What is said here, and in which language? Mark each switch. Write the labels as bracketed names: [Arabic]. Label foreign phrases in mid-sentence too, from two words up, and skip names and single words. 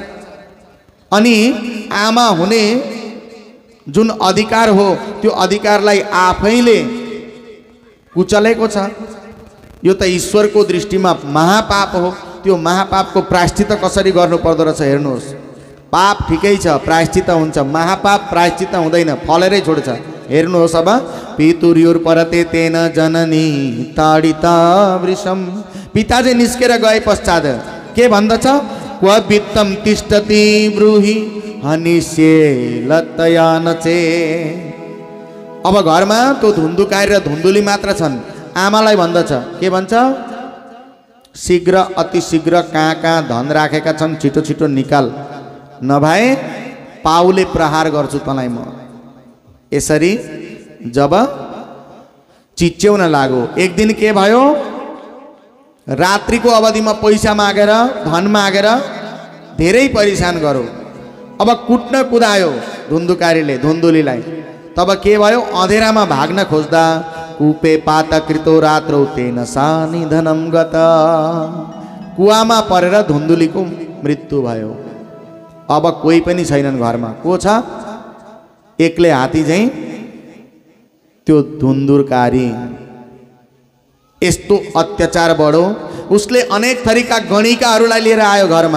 [Nepali] अनि आमा हुने जुन अधिकार हो त्यो अधिकारलाई आफैले कुचलेको छ। यो त ईश्वरको दृष्टिमा महापाप हो। त्यो महापापको प्रायश्चित कसरी गर्नु पर्दो रहेछ हेर्नुहोस्। पाप ठिकै छ, प्रायश्चित हुन्छ, महापाप प्रायश्चित हुँदैन, फलेरै छोड्छ। हेर्नुहोस् अब, [Sanskrit] पितुर्युर्परते तेन जननी ताडिता वृषम। [Nepali] पिता चाहिँ निस्केर गए पश्चात के भन्दछ? [Sanskrit] क्व वित्तम तिष्ठति ब्रूहि हनिष्ये लतया नचे। [Nepali] अब घरमा त्यो धुन्धुकारी र धुन्धुली मात्र छन्। आमालाई भन्दछ, के भन्छ? शीघ्र अति शीघ्र कहाँ कहाँ धन राखेका छन् छिटो छिटो निकाल, नभए पाउले प्रहार गर्छु तँलाई म। यसरी जब चिच्याउन लाग्यो, एक दिन के भयो? रात्रिको अवधिमा पैसा मागेर धन मागेर धेरै परेशान गर्यो। अब कुट्न कुदायो धुन्धुकारीले धुन्धुलीलाई। तब के भयो? अँधेरामा भाग्न खोज्दा [Sanskrit] कूपे पातकृतो रात्रौ तेन सा निधनम गत। [Nepali] कुवामा परेर धुन्धुलीको मृत्यु भयो। अब कोही पनि छैनन् घरमा। को छ? एक्लै हात्ती चाहिँ त्यो धुन्धुकारी। यस्तो अत्याचार बढो। उसले अनेक थरीका गणिकाहरूलाई लिएर आयो घरमा।